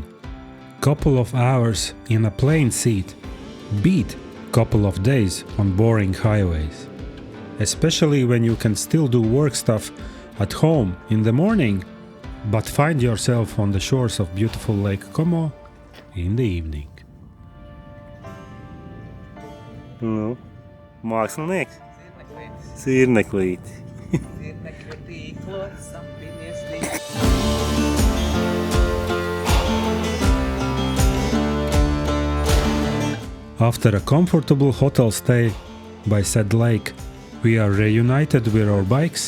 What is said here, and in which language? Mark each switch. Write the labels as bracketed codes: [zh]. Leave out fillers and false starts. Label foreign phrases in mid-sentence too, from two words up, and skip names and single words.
[en] Couple of hours in a plane seat beat couple of days on boring highways. Especially when you can still do work stuff at home in the morning, but find yourself on the shores of beautiful Lake Como in the evening. [lv] Nu, mākslinieks. Sirneklīt. [en] After a comfortable hotel stay by said lake, we are reunited with our bikes.